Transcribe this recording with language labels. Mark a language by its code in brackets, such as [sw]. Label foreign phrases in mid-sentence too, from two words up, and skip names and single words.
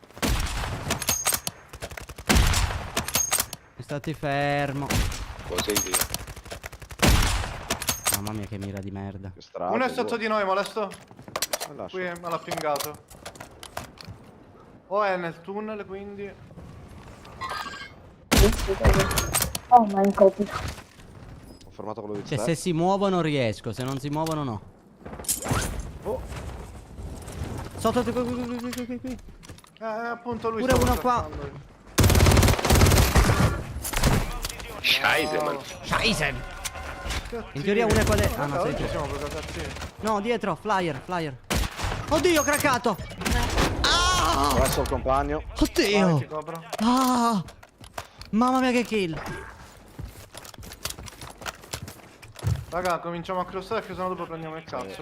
[it] Stati fermo. Così via. Mamma mia che mira di merda. Che strada. Uno è sotto di noi, molesto. Lascia. Qui me l'ha pingato. O è nel tunnel, quindi. [en] Oh my god. [it] Ho fermato quello di Cioè te. se si muovono riesco, se non si muovono no. Oh. Sotto qui. Appunto lui Pure stava uno qua. cercando. [de] Scheiße, man. Scheisse. [it] Cattivi. In teoria uno è qua dentro. Ah no, sei oggi tu. siamo proprio cattivi. No, dietro, flyer. Oddio, craccato. Ho messo il compagno. Vai, ti Oddio. copro. Ah. Mamma mia che kill. Raga, cominciamo a crossare perché sennò dopo prendiamo il cazzo.